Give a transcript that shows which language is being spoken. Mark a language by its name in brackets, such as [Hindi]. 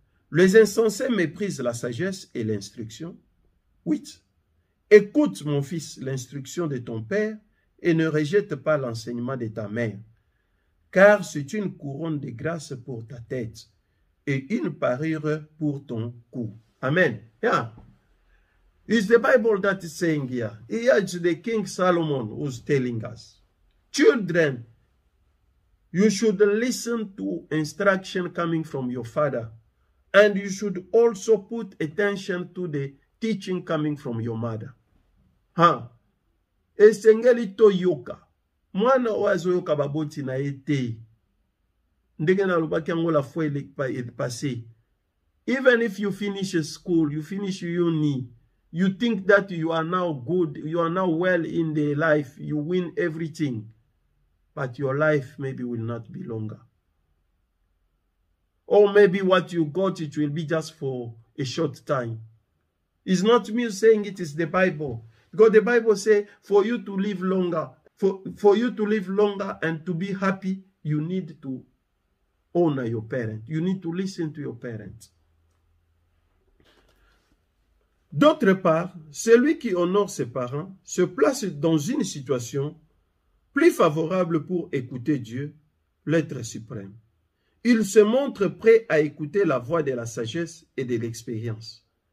[French] Les insensés méprisent la sagesse et l'instruction. 8. Écoute, mon fils, l'instruction de ton père et ne rejette pas l'enseignement de ta mère, car c'est une couronne de grâce pour ta tête et une parure pour ton cou. [English] Amen. Yeah. It's the Bible that is saying here. Here it's the King Solomon who's telling us. Children, you should listen to instruction coming from your father. And you should also put attention to the teaching coming from your mother. [Lingala] Esengeli to yoka. Mwana wazo yoka baboti na ete. Ndenge na lubaki yango la fois passé. [English] Even if you finish school, you finish uni, you think that you are now good, you are now well in the life, you win everything. But your life maybe will not be longer. Or maybe what you got, it will be just for a short time. It's not me saying it, is the Bible. Because the Bible says, for you to live longer, for you to live longer and to be happy, you need to honor your parents. You need to listen to your parents. [French] D'autre part, celui qui honore ses parents se place dans une situation plus favorable pour écouter Dieu, l'être suprême. Il se montre prêt à écouter la voix de la sagesse et de l'expérience.